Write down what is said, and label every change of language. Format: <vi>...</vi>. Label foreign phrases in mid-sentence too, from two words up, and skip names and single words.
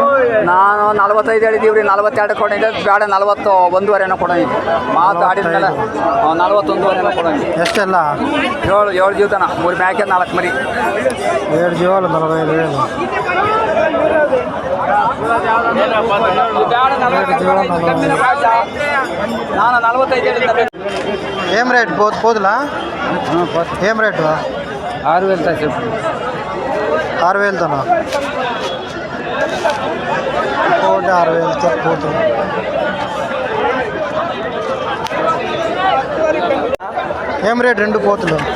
<kn>ನಾನು 45 ಹೇಳಿದೀವ್ರಿ 42 ಕೊಡಿದ್ದೆ ಬೇಡ 41ವರೆನ ಕೊಡೋಣ ಮಾತು ಆಡಿದ್ಮೇಲೆ 41ವರೆನ ಕೊಡೋಣ ಎಷ್ಟೆಲ್ಲ 7 ಜೀವತನ 3 ಮ್ಯಾಕೆ 4 ಮರಿ 7 ಜೀವಲು 45,000 ನಾನು 45 ಹೇಳಿದ್ದೆ</kn> <te>ఏం రేట్ పోదులా ఏం రేటు 6,000 చెప్పు 6,000తోనా ఒకటి 6,000తో పోతుంది ఏం రేట్ రెండు పోతులు</te>